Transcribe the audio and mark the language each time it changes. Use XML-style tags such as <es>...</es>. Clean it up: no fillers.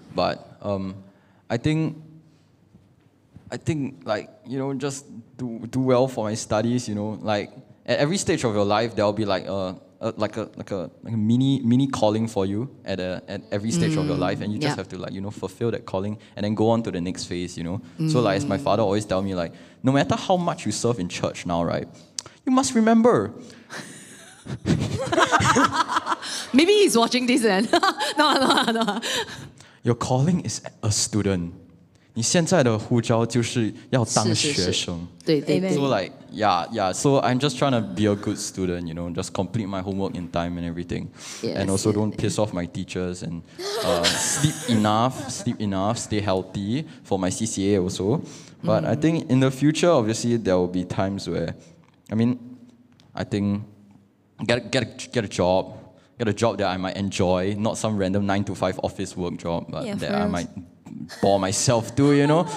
<en>But I think like, just do well for my studies, like at every stage of your life there'll be like a mini calling for you at every stage of your life, and you just have to like fulfill that calling and then go on to the next phase. So like as my father always tell me, like no matter how much you serve in church now, right, you must remember. Maybe he's watching this then. No. Your calling is a student.</en> <zh>你现在的呼召就是要当学生。对对对。</zh> <en>So like, yeah. So I'm just trying to be a good student, you know, just complete my homework in time and everything. And also don't piss off my teachers and sleep enough, stay healthy for my CCA also. But I think in the future, obviously, there will be times where, I think get a job that I might enjoy, not some random 9-to-5 office work job, but that I might bore myself to, you know.</en>